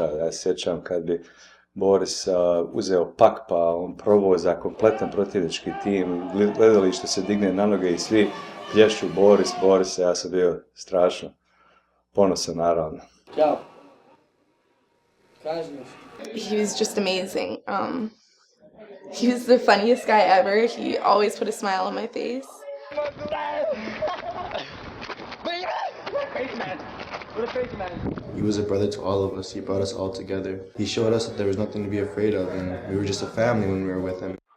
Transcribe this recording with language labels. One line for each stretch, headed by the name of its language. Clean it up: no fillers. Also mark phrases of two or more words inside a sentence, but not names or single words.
Croatian: Ja se sjećam kad bi Boris uzeo pak pa on provoza kompletan protivnički tim, gledalište se digne na noge i svi plješću Boris, ja sam bio strašno ponosan naravno. Ćao. Kaži mi.
English: He was just amazing. He was the funniest guy ever. He always put a smile on my face. He was a brother to all of us. He brought us all together. He showed us that there was nothing to be afraid of, and we were just a family when we were with him.